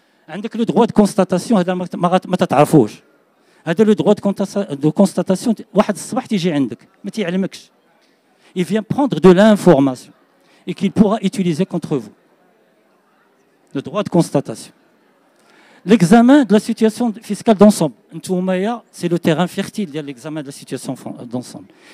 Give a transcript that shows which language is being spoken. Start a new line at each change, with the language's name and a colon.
Arabic: عندك
French: le droit de constatation,
Arabic: ما تتعرفوش. هذا
French: le droit de constatation,
Arabic: واحد الصباح تيجي عندك ما تيعلمكش.
French: Il vient prendre de l'information et qu'il pourra utiliser contre vous. Le droit de constatation. L'examen de la situation fiscale d'ensemble. C'est le terrain fertile de l'examen de la situation d'ensemble.